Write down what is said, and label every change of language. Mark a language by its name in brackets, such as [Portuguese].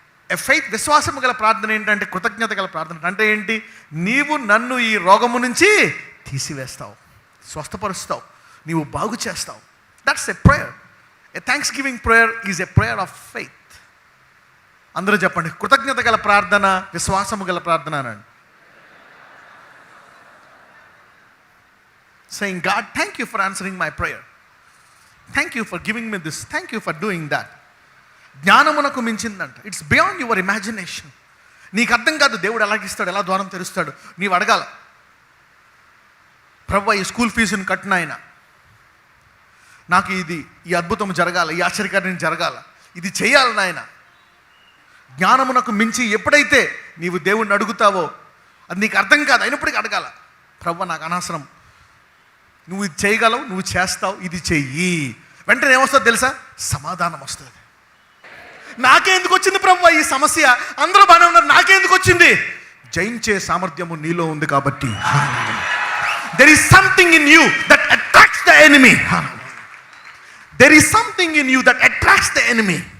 [Telugu] ఎ faith, విశ్వాసము గల ప్రార్థన ఏంటంటే కృతజ్ఞత గల ప్రార్థన అంటే ఏంటి? నీవు నన్ను ఈ రోగము నుంచి తీసివేస్తావు, స్వస్థపరుస్తావు, నీవు బాగు చేస్తావు. [English] That's a prayer. A thanksgiving prayer is a prayer of faith. [Telugu] అందరూ చెప్పండి, కృతజ్ఞత గల ప్రార్థన, విశ్వాసము గల ప్రార్థన అనండి. [English] Saying, God, thank you for answering my prayer. Thank you for giving me this. Thank you for doing that. [Telugu] జ్ఞానమునకు మించిందంట. [English] It's beyond your imagination. [Telugu] నీకు అర్థం కాదు దేవుడు ఎలాగిస్తాడు, ఎలా ద్వారం తెరుస్తాడు. నీవు అడగాల, ప్రభువా ఈ స్కూల్ ఫీజుని కట్టిన ఆయన, నాకు ఈ అద్భుతం జరగాల, ఈ ఆశ్చర్యకార్యం జరగాల, ఇది చేయాలి నాయన. జ్ఞానమునకు మించి ఎప్పుడైతే నీవు దేవుణ్ణి అడుగుతావో, అది నీకు అర్థం కాదు అయినప్పటికీ అడగాల, ప్రభువా నాకు అనవసరం, నువ్వు ఇది చేయగలవు, నువ్వు చేస్తావు, ఇది చెయ్యి. వెంటనే ఏమొస్తుంది తెలుసా? సమాధానం వస్తుంది. నాకెందుకు వచ్చింది ప్రభువా ఈ సమస్య, అందరూ బాగానే ఉన్నారు, నాకెందుకు వచ్చింది? జయించే సామర్థ్యము నీలో ఉంది కాబట్టి. [English] There is something in you that attracts the enemy. There is something in you that attracts the enemy.